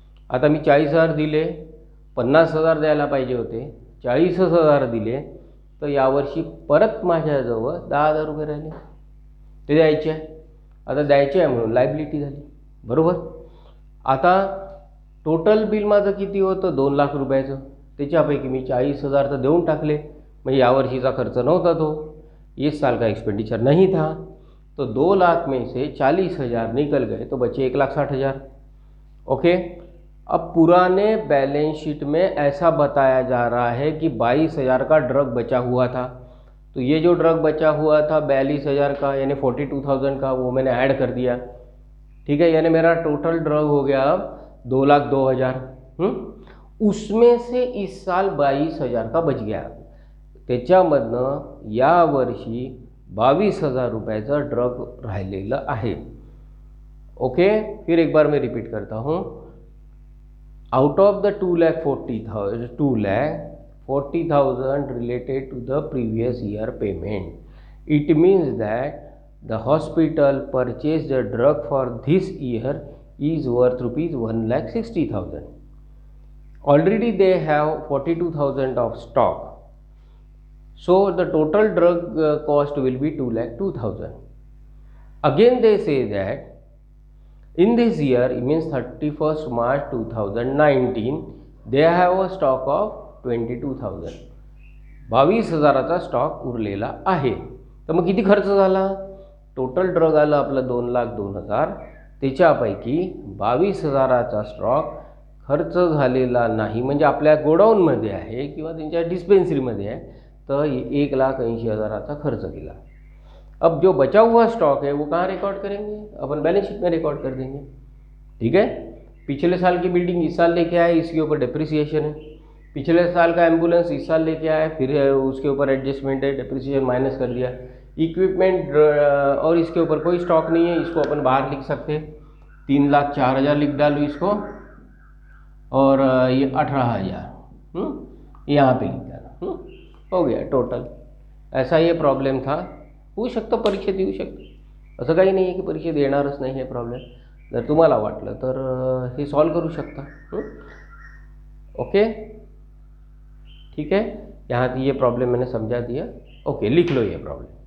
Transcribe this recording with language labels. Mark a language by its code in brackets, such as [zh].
[mr] आता मी 40,000 दिले, 50,000 द्यायला पाहिजे होते, 40,000 दिले, तर यावर्षी परत माझ्याजवळ 10,000 रुपये राहिले, ते द्यायचे आहे. आता द्यायचे आहे म्हणून लायबिलिटी झाली, बरोबर. आता टोटल बिल माझं किती होतं 2 लाख रुपयाचं, त्याच्यापैकी मी 40,000 तर देऊन टाकले, म्हणजे यावर्षीचा खर्च नव्हता तो, [hi] इस साल का एक्सपेंडिचर नहीं था. तो 2 लाख में से 40,000 निकल गए, तो बचे 1,60,000. ओके. अब पुराने बैलेंस शीट में ऐसा बताया जा रहा है कि 22,000 का ड्रग बचा हुआ था. तो ये जो ड्रग बचा हुआ था 42,000 का यानी 42,000 का, वो मैंने ऐड कर दिया. ठीक है. यानी मेरा टोटल ड्रग हो गया अब 2,02,000. उसमें से इस साल 22,000 का बच गया. [mr] त्याच्यामधनं यावर्षी 22,000 रुपयाचं ड्रग राहिलेलं आहे. ओके. [hi] फिर एक बार मैं रिपीट करता हूँ. [en] Out of the 2,40,000 related to the previous year payment, it means that the hospital purchased the drug for this year is worth rupees 1,60,000. Already they have 42,000 of stock, so the total drug cost will be 2,02,000. Again they say that in this year, it means 31st March 2019, they have a stock of 22,000. [mr] 22,000चा stock उरलेला आहे. तर मग किती खर्च झाला? Total drug आलं आपलं 2,02,000, त्याच्यापैकी 22,000चा स्टॉक खर्च झालेला नाही, म्हणजे आपल्या गोडाऊनमध्ये आहे किंवा त्यांच्या डिस्पेन्सरीमध्ये आहे, तर 1,80,000चा खर्च केला. [hi] अब जो बचा हुआ स्टॉक है वो कहाँ रिकॉर्ड करेंगे? अपन बैलेंस शीट में रिकॉर्ड कर देंगे. ठीक है. पिछले साल की बिल्डिंग इस साल लेके आए, इसके ऊपर डिप्रिसिएशन है। पिछले साल का एम्बुलेंस इस साल लेके आए, फिर उसके ऊपर एडजस्टमेंट है, डिप्रिसिएशन माइनस कर दिया। इक्विपमेंट और इसके ऊपर कोई स्टॉक नहीं है, इसको अपन बाहर लिख सकते हैं, 3,04,000 लिख डालो इसको, और ये 18,000 यहाँ पे लिख देना। हो गया टोटल। ऐसा ये प्रॉब्लेम था, [mr] होऊ शकतं परीक्षेत येऊ शकतं, असं काही नाही आहे की परीक्षेत येणारच नाही हे प्रॉब्लेम। जर तुम्हाला वाटलं तर हे सॉल्व करू शकता। [hi] ओके, ठीक है, यहाँ ये प्रॉब्लम मैंने समझा दिया। ओके, लिख लो ये प्रॉब्लम।